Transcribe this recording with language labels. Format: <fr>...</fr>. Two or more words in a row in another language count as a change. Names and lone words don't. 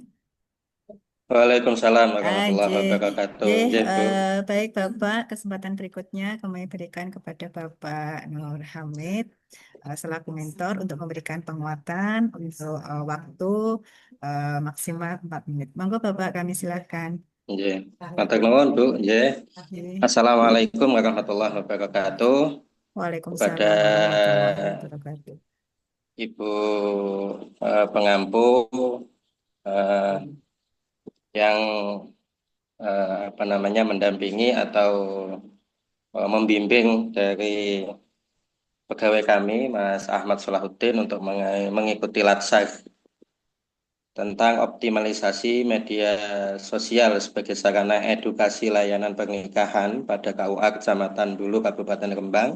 <ar>وعليكم السلام ورحمة الله</ar> <jv>Nggih, wabarakatuh. Nggih, Bu.</jv> <id>baik Bapak, kesempatan berikutnya kami berikan kepada Bapak Nur Hamid selaku mentor untuk memberikan penguatan untuk waktu maksimal 4 menit.</id> <jv>Monggo Bapak,</jv> <id>kami silakan.</id> <jv>Nggih. Matur nuwun, Bu. Nggih. Nggih.</jv> <ar>السلام عليكم ورحمة الله وبركاته. Waalaikumsalam</ar> <id>Kepada</id> <ar>ورحمة الله وبركاته.</ar> <id>Ibu pengampu yang mendampingi atau membimbing dari pegawai kami, Mas Ahmad Solahuddin, untuk mengikuti latsar tentang optimalisasi media sosial sebagai sarana edukasi layanan pernikahan pada KUA Kecamatan Bulu, Kabupaten Rembang.</id>